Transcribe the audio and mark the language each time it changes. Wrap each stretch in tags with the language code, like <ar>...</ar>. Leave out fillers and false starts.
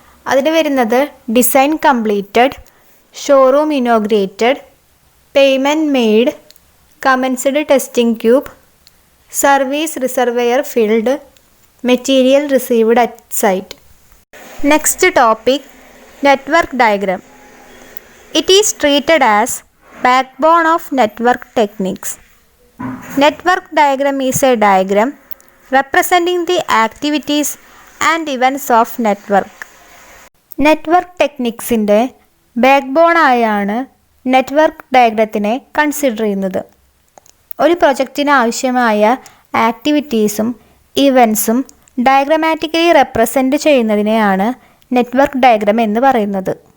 <ml>അതിൽ വരുന്നത്</ml> <en>Design completed, showroom inaugurated, payment made, commenced testing cube, service reservoir filled, material received at site. Next topic network diagram. It is treated as backbone of network techniques. Network diagram is a diagram representing the activities and events of network.</en> <ml>Network ടെക്നിക്സിൻ്റെ ബാക്ക്ബോണായാണ് network ഡയഗ്രത്തിനെ consider ചെയ്യുന്നത്. ഒരു പ്രൊജക്റ്റിന് ആവശ്യമായ ആക്ടിവിറ്റീസും ഇവൻസും diagrammatically represent ചെയ്യുന്നതിനെയാണ് network diagram എന്ന് പറയുന്നത്.</ml>